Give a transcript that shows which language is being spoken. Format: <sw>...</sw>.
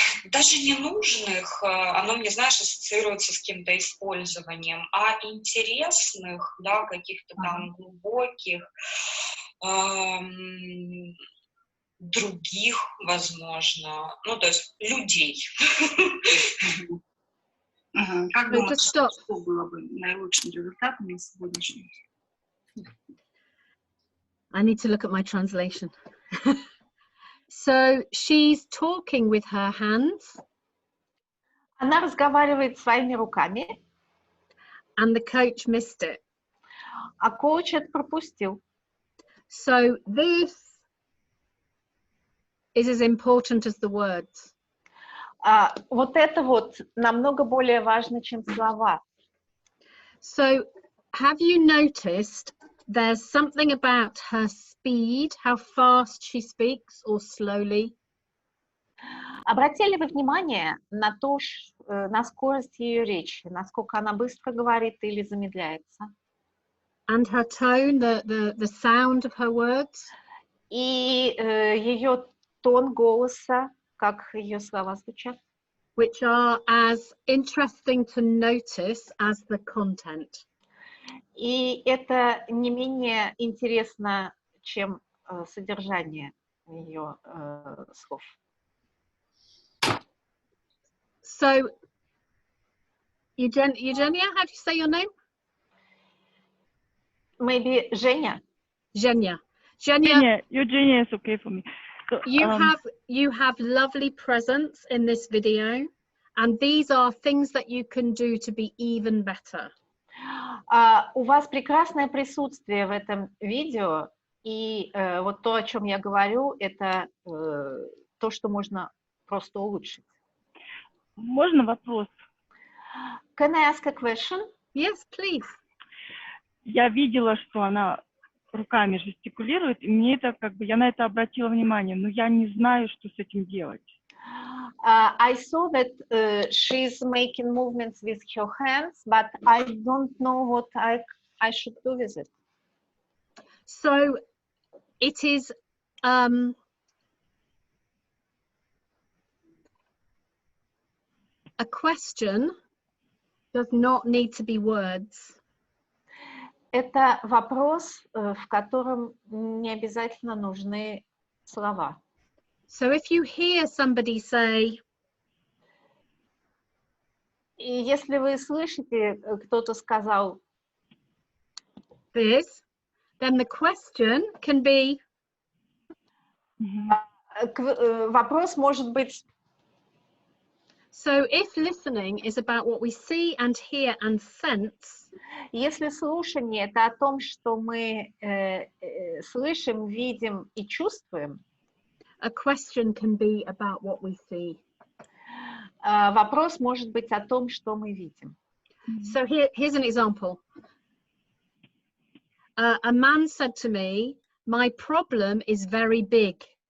<ru>Даже не нужных, оно мне, знаешь, ассоциируется с каким-то использованием, а интересных, да, каких-то там глубоких, других, возможно, то есть людей. Как думаешь, что было бы наилучшим результатом на сегодняшний?</ru> <en>I need to look at my translation. So she's talking with her hands.</en> <ru>Она разговаривает своими руками.</ru> <en>And the coach missed it.</en> <ru>А коуч это пропустил.</ru> <en>So this is as important as the words.</en> <ru>Вот это вот намного более важно, чем слова.</ru> <en>So have you noticed there's something about her speed, how fast she speaks, or slowly?</en> <ru>Обратили вы внимание на то, на скорость ее речи, насколько она быстро говорит или замедляется?</ru> <en>And her tone, the sound of her words?</en> <ru>И ее тон голоса, как ее слова звучат?</ru> <en>Which are as interesting to notice as the content.</en> <ru>И это не менее интересно, чем содержание ее слов.</ru> <en>So, Eugenia, how do you say your name? Maybe Женя. Eugenia, Eugenia is okay for me. So, you have lovely presence in this video, and these are things that you can do to be even better.</en> <ru>У вас прекрасное присутствие в этом видео, и вот то, о чем я говорю, это то, что можно просто улучшить. Можно вопрос?</ru> <en>Can I ask a question? Yes, please.</en> <ru>Я видела, что она руками жестикулирует, и мне это я на это обратила внимание, но я не знаю, что с этим делать.</ru> <en>I saw that she's making movements with her hands, but I don't know what I should do with it. So it is a question does not need to be words.</en> <ru>Это вопрос, в котором не обязательно нужны слова.</ru> <en>So if you hear somebody say,</en> <ru>и если вы слышите, кто-то сказал</ru> <en>this, then the question can be,</en> <ru>вопрос может быть.</ru> <en>So if listening is about what we see and hear and sense,</en> <ru>если слушание это о том, что мы слышим, видим и чувствуем,</ru> <en>a question can be about what we see.</en> <ru>Вопрос может быть о том, что мы видим.</ru> <en>So here's an example. A man said to me, "My problem is very big."</en>